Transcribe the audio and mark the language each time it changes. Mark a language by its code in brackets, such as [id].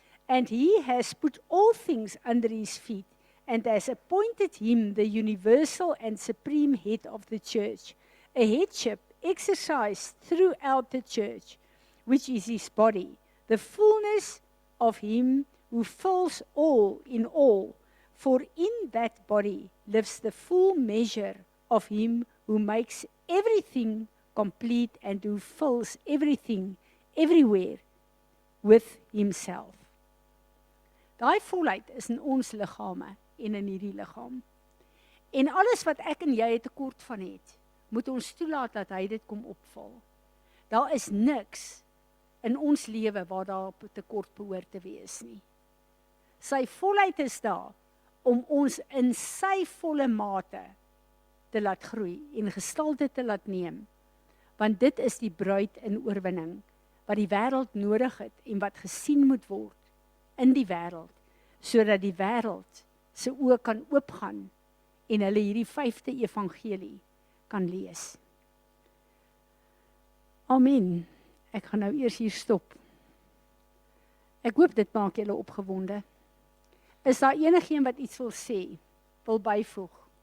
[en] And he has put all things under his feet, and has appointed him the universal and supreme head of the church, a headship exercised throughout the church, which is his body, the fullness of him who fills all in all. For in that body lives the full measure of him who makes everything complete and who fills everything everywhere with himself. [af] Daai volheid is in ons liggame en in hierdie liggaam. En alles wat ek en jy 'n tekort van het, moet ons toelaat dat hy dit kom opvul. Daar is niks in ons lewe waar daar 'n tekort behoort te wees nie. Sy volheid is daar om ons in sy volle mate te laat groei en gestalte te laat neem. Want dit is die bruid in oorwinning wat die wêreld nodig het en wat gesien moet word in die wêreld, sodat die wêreld se oë kan oopgaan en hulle hierdie 5de evangelie kan lees. Amen. Ek gaan nou eers hier stop. Ek hoop dit maak julle opgewonde. Is daar enigiemand wat iets wil sê, wil byvoeg?